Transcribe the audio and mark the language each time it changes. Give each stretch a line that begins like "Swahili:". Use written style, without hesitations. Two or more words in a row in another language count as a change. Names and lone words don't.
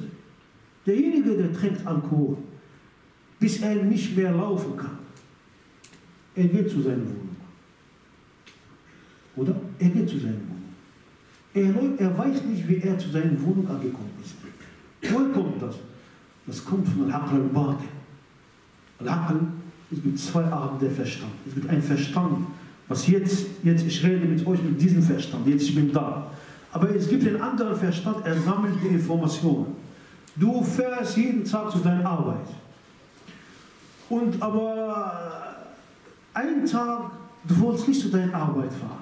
German: Derjenige, der trinkt Alkohol, bis er nicht mehr laufen kann, er geht zu seiner Wohnung. Oder? Er geht zu seiner Wohnung. Er weiß nicht, wie er zu seiner Wohnung angekommen ist. Woher kommt das? Das kommt von
Arabic: العقل الباطن.
German: Al-Aql, es gibt 2 Arten der Verstand. Es gibt einen Verstand, was jetzt ich rede mit euch mit diesem Verstand, jetzt ich bin da. Aber es gibt einen anderen Verstand, er sammelt die Informationen. Du fährst jeden Tag zu deiner Arbeit. Aber einen Tag, du wolltest nicht zu deiner Arbeit fahren.